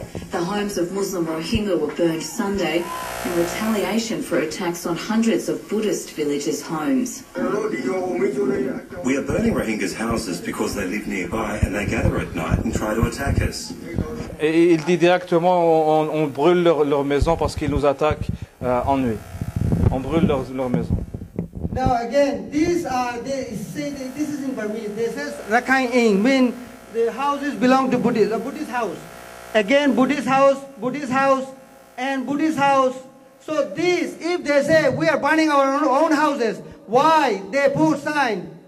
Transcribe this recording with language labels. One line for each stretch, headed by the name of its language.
English: The homes of Muslim Rohingya were burned Sunday in retaliation for attacks on hundreds of Buddhist villages' homes. We are burning Rohingyas' houses because they live nearby and they gather at night and try to attack us.
French: Et il dit directement, on brûle leur maison parce qu'ils nous attaquent en nuit. On brûle leur maison.
English: Now again, this is in Burmese. This is Rakhine Ing, mean the houses belong to Buddhists, a Buddhist house. Again, Buddhist house, and Buddhist house. So this, if they say we are burning our own houses, why they put sign?